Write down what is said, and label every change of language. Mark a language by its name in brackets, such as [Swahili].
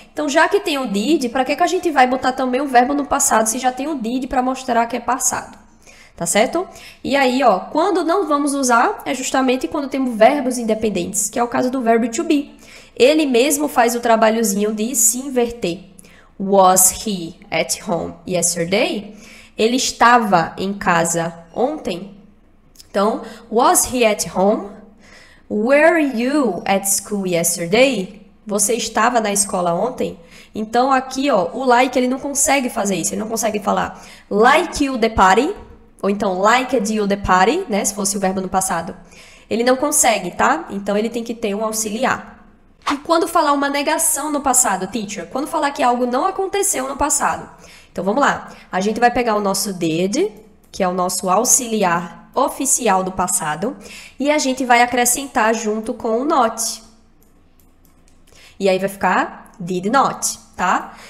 [Portuguese] Então, já que tem o did, para que a gente vai botar também o verbo no passado se já tem o did para mostrar que é passado? Tá certo? E aí, ó, quando não vamos usar é justamente quando temos verbos independentes, que é o caso do verbo to be. Ele mesmo faz o trabalhozinho de se inverter. [English] Was he at home yesterday? [Portuguese] Ele estava em casa ontem. Então, [English] was he at home? Were you at school yesterday? [Portuguese] Você estava na escola ontem? Então, aqui, ó, o like, ele não consegue fazer isso. Ele não consegue falar [English] like you the party. [Portuguese] Ou então, [English] liked you the party, né? [Portuguese] Se fosse o verbo no passado. Ele não consegue, tá? Então, ele tem que ter um auxiliar. E quando falar uma negação no passado, teacher? Quando falar que algo não aconteceu no passado. Então, vamos lá. A gente vai pegar o nosso did, que é o nosso auxiliar oficial do passado. E a gente vai acrescentar junto com o not. E aí vai ficar did not, tá?